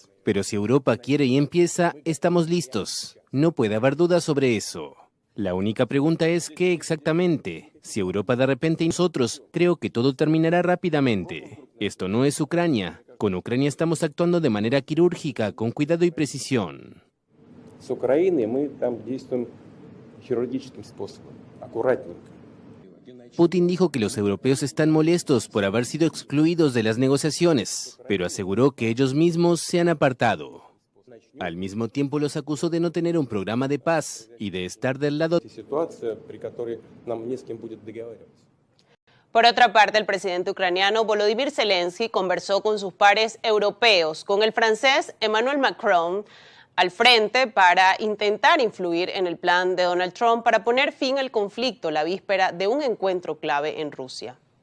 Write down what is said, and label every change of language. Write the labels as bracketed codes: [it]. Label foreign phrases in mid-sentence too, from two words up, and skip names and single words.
[es] Pero si Europa quiere y empieza, estamos listos. No puede haber dudas sobre eso. La única pregunta es ¿qué exactamente? Si Europa de repente y nosotros, creo que todo terminará rápidamente. Esto no es Ucrania. Con Ucrania estamos actuando de manera quirúrgica, con cuidado y precisión. [ru] С Украиной мы там действуем хирургическим способом, аккуратненько. [es] Putin dijo que los europeos están molestos por haber sido excluidos de las negociaciones, pero aseguró que ellos mismos se han apartado. Al mismo tiempo los acusó de no tener un programa de paz y de estar del lado. Por otra parte, el presidente ucraniano Volodymyr Zelensky conversó con sus pares europeos, con el francés Emmanuel Macron al frente para intentar influir en el plan de Donald Trump para poner fin al conflicto la víspera de un encuentro clave en Rusia.